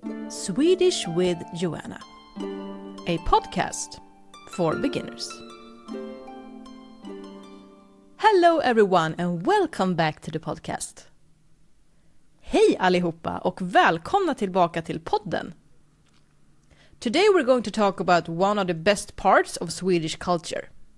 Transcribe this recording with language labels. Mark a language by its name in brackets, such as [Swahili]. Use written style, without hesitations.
[English] Swedish with Joanna, a podcast for beginners. Hello everyone and welcome back to the podcast. [Swedish] Hej allihopa och välkomna tillbaka till podden. [English] Today we're going to talk about one of the best parts of Swedish culture.